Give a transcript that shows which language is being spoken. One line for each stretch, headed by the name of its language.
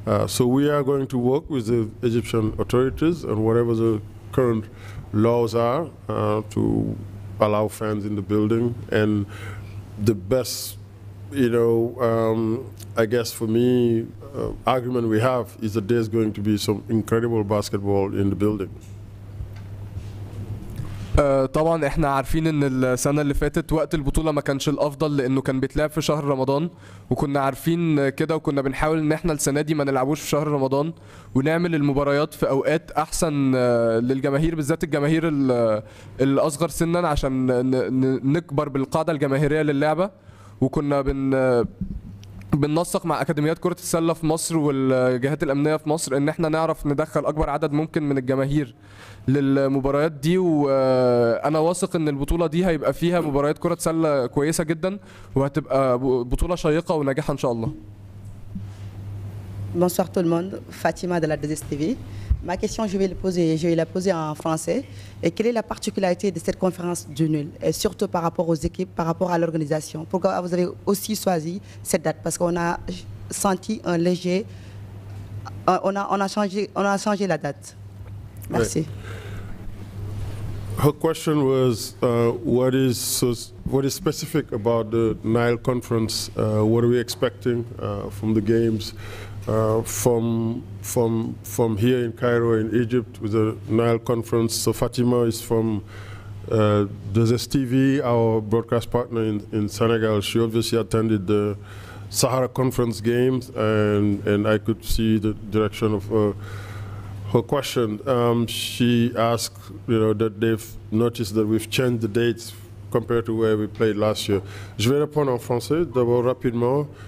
English: So we are going to work with the Egyptian authorities and whatever the current laws are to allow fans in the building. And the best, I guess for me, argument we have is that there's going to be some incredible basketball in the building.
Arabic: طبعا احنا عارفين ان السنه اللي فاتت وقت البطوله ما كانش الافضل لانه كان بيتلعب في شهر رمضان، وكنا عارفين كده وكنا بنحاول ان احنا السنه دي ما نلعبوش في شهر رمضان ونعمل المباريات في اوقات احسن للجماهير، بالذات الجماهير الاصغر سنا، عشان نكبر بالقاعده الجماهيريه للعبه. وكنا بننسق مع اكاديميات كره السله في مصر والجهات الامنيه في مصر ان احنا نعرف ندخل اكبر عدد ممكن من الجماهير للمباريات دي. وانا واثق ان البطوله دي هيبقى فيها مباريات كره سله كويسه جدا وهتبقى بطوله شيقه وناجحه ان شاء الله.
French: Bonsoir tout le monde, Fatima de la 2STV. Ma question, je vais la poser en français. Et quelle est la particularité de cette conférence du nul, et surtout par rapport aux équipes, par rapport à l'organisation? Pourquoi vous avez aussi choisi cette date? Parce qu'on a senti un léger, on a changé la date. Merci.
English: Right. Her question was, what is specific about the Nile Conference? What are we expecting from the games? From here in Cairo in Egypt with the Nile Conference. So Fatima is from TV, our broadcast partner in Senegal. She obviously attended the Sahara Conference games, and I could see the direction of her question. She asked, that they've noticed that we've changed the dates compared to where we played last year.
French: Je vais répondre en français d'abord rapidement.